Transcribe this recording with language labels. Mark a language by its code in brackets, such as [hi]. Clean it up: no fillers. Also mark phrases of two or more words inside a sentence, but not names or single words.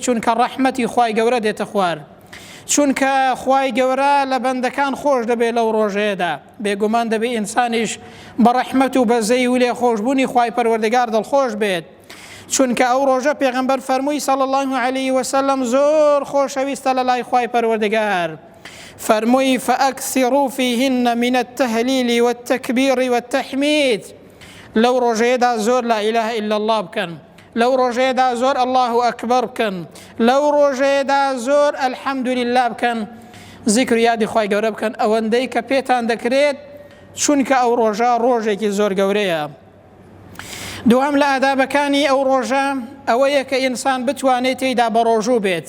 [ckb] چونکە ڕەحمەتی خوای گەورە دێتە خوار، چونکە خوای گەورە لە بەندەکان خۆش دەبێت لەو ڕۆژەیەدا. بێگومان دەبێت ئینسانیش بە ڕەحمەت و بەزەی و لێ خۆشبوونی خوای پەروەردگار دڵخۆش بێت، چونکە ئەو ڕۆژە پێغەمبەر فەرمووی [ar] صلی الله علیه وسلم [ckb] زۆر خۆشەویستە لە لای خوای پەروەردگار. [ar] فەرمووی فأكثروا فيهن من التهليل والتكبير والتحميد. [ckb] لەو ڕۆژەیەدا زۆر [ar] لا إله إلا الله [ckb] بکەن، لەو ڕۆژەیەدا زۆر [ar] الله ئەکبەر [ckb] بکەن، لەو ڕۆژەیەدا زۆر [ar] الحەمد لله [ckb] بکەن، ذیکر یادی خوای گەورە بکەن ئەوەندەی کە پێتان دەکرێت، چونکە ئەو ڕۆژە ڕۆژێکی زۆر گەورەیە. دوام لە ئادابەکانی ئەو ڕۆژە ئەوەیە کە ئینسان بتوانێت تێیدا بە ڕۆژوو بێت.